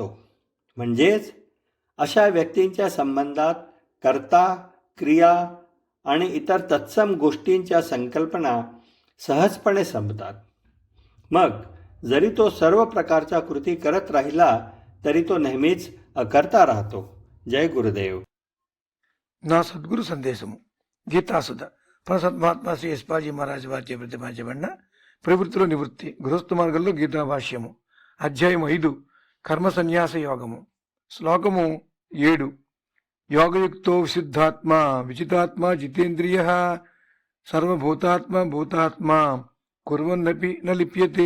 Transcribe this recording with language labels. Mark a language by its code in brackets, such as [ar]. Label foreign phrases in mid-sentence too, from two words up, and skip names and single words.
[mr] म्हणजेच अशा व्यक्तींच्या संबंधात कर्ता, क्रिया आणि इतर तत्सम गोष्टींच्या संकल्पना सहजपणे संपतात. मग जरी तो सर्व प्रकारच्या कृती करत राहिला तरी तो नेहमीच अकर्ता राहतो. जय गुरुदेव. [te] నా సద్గురు సందేశము గీతాసుధ పరసత్మాత్మ శ్రీ యశ్పాజీ మహారాజ్ వారిచే ప్రతిపాదించబడిన ప్రవృత్తిలో నివృత్తి గృహస్థ మార్గంలో గీతా భాష్యము అధ్యాయం 5 కర్మ సన్యాస యోగము శ్లోకము 7. [sa] योगयुक्तो विशुद्धात्म विजितात्म जितेंद्रिय सर्वभूतात्म भूतात्म कुर्वन्नपि न लिप्यते.